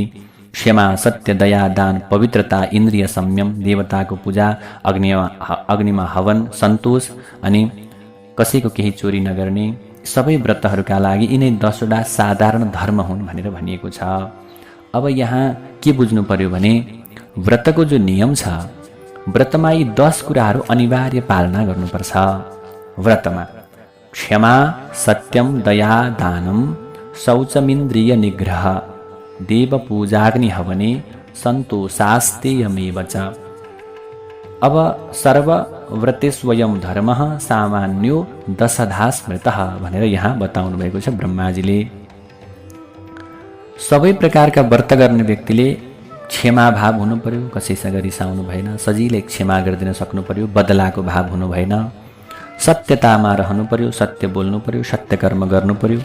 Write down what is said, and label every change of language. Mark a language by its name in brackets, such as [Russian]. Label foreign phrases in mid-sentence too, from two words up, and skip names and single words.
[Nepali] क्षमा, सत्य, दया, दान, पवित्रता, इन्द्रिय संयम, देवताको पूजा, अग्निमा हवन, सन्तोष अनि कसैको केही चोरी नगर्ने, सबै व्रतहरूका लागि यिनै 10वटा साधारण धर्म हुन् भनेर भनिएको छ। अब यहाँ के बुझ्नु पर्यो भने व्रतको जो नियम छ, व्रतमा यी 10 कुराहरू अनिवार्य पालना गर्नुपर्छ। व्रतमा क्षमा, [Sanskrit] सत्यम, दया, दानम, शौचमिन्द्रिय निग्रह, देव पूजाग्नि हवने, सन्तोषास्तेयमेव च। [Nepali] अब [Sanskrit] सर्वव्रतेष्वयं धर्मः सामान्यो दशधा स्मृतः [Nepali] भनेर यहाँ बताउनु भएको छ ब्रह्माजीले। सबै प्रकारका व्रत गर्ने व्यक्तिले क्षमा भाव हुनु पर्यो, कसैसँग रिसाउनु भएन, सजिलै क्षमा गरिदिन सक्नु पर्यो, बदलाको भाव हुनु भएन, सत्यतामा रहनु पर्यो, सत्य बोल्नु पर्यो, सत्य कर्म गर्नु पर्यो।